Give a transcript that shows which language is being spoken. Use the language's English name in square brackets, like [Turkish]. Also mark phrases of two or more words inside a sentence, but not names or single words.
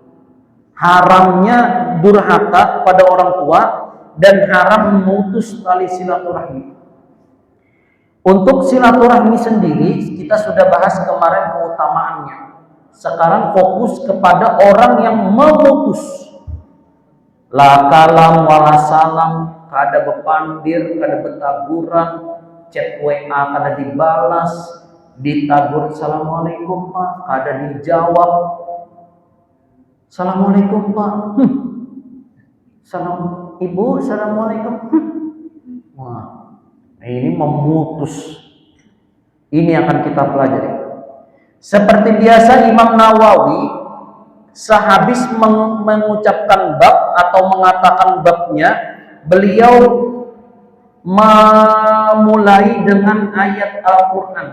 [Indonesian] Haramnya durhaka pada orang tua dan haram memutus tali silaturahmi. Untuk silaturahmi sendiri kita sudah bahas kemarin keutamaannya. Sekarang fokus kepada orang yang memutus. [Arabic] لا كلام ولا سلام, [Banjar] kada bepandir, kada betaguran, chat WA kada dibalas, ditagur assalamualaikum Pak, kada dijawab. [Indonesian] Assalamualaikum Pak. Salam Ibu, assalamualaikum. Wah. Ini memutus. Ini akan kita pelajari. Seperti biasa Imam Nawawi sehabis mengucapkan bab atau mengatakan babnya, beliau memulai dengan ayat Al-Quran.